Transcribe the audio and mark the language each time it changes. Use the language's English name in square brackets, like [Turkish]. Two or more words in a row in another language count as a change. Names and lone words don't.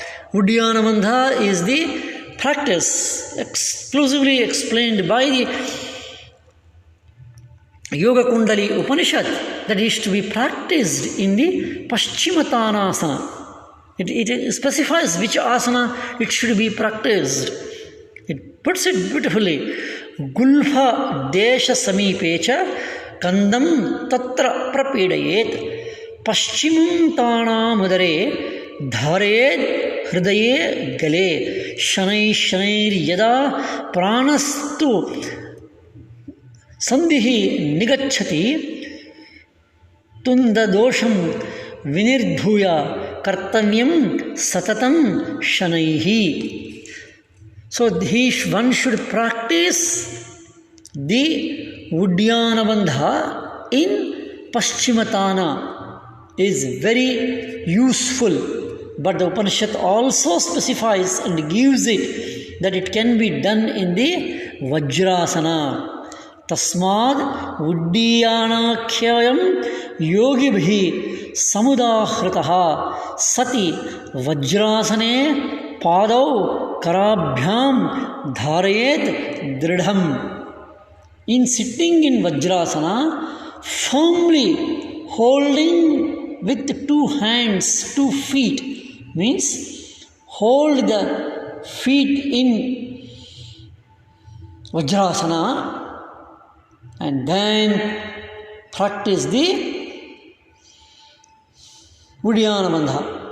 [English] Uddiyana Bandha is the practice exclusively explained by the Yogakundalyupanishad that is to be practiced in the Paschimottanasana. It specifies which asana it should be practiced. It puts it beautifully. [Sanskrit] गुल्फ देश समीपे च कन्दं तत्र प्रपीडयेत् पश्चिमं तान मुदरे धारयेद् हृदये गले शनैः यदा प्राणस्तु सन्धिः निगच्छति तुण्ड दोषं विनिर्धूय कर्तव्यं सततं शनैः. [English] So one should practice the Uddiyana Bandha in Paschimatana is very useful. But the Upanishad also specifies and gives it that it can be done in the Vajrasana. [Sanskrit] तस्माद् उड्डियानाख्यं योगिभिः समुदाहृतः सति वज्रासने पादौ कराभ्यां धारयेद् दृढम्. [English] In sitting in Vajrasana, firmly holding with 2 hands, 2 feet, means hold the feet in Vajrasana and then practice the Uddiyana Bandha.